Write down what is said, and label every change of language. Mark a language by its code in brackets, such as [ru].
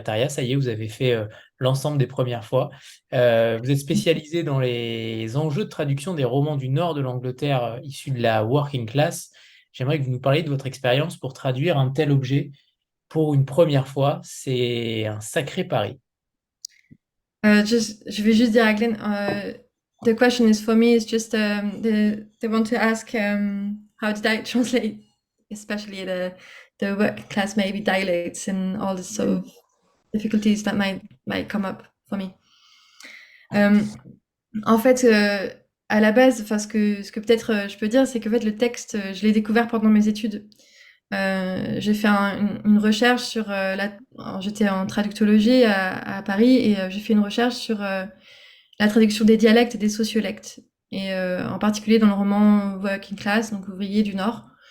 [fr] Ça y est, vous avez fait l'ensemble des premières fois. Vous êtes spécialisé dans les enjeux de traduction des romans du nord de l'Angleterre issus de la working class. J'aimerais que vous nous parliez de votre expérience pour traduire un tel objet pour une première fois. C'est un sacré pari. Je vais juste dire à Glenn, [en] the question is for me is just they want to ask how did I translate, especially the working class maybe dialects and all the sort of difficulties that might come up for me. [fr] En fait, à la base, enfin ce que peut-être je peux dire, c'est que en fait le texte, je l'ai découvert pendant mes études. J'ai fait une recherche sur alors, j'étais en traductologie à Paris et j'ai fait une recherche sur la traduction des dialectes et des sociolectes et en particulier dans le roman Working Class, donc ouvrier du Nord.